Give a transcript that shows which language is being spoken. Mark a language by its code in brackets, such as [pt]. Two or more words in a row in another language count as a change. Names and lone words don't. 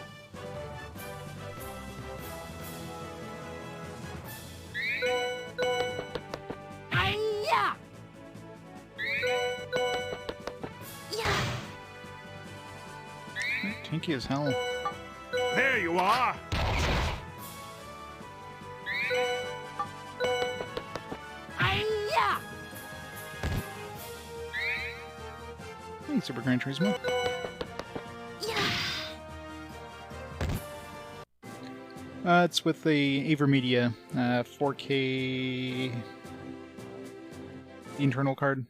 [en] Hi-ya! Tanky as hell. There you are! Hi-ya! Hey, Super Gran Turismo. It's with the AverMedia 4K internal card.